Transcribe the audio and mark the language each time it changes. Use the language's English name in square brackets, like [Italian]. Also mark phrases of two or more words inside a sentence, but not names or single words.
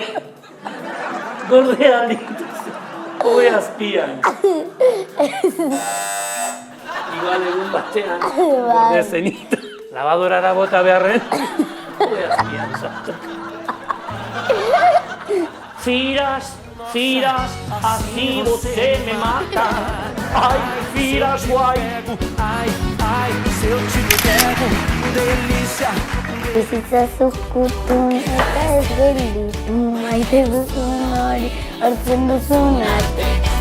[Basque] Gordea dituzu, hoe azpian. Igual egun batean, gorde zenita. Labadorara bota beharren, hoe azpian sartu. [Portuguese] Firas, así você me mata. Ai, Firas, guai. Ai, se eu te pego, delícia. [Basque] Bizitza zukutun eta ez gelditu, maite duzun hori hartzen duzun arte.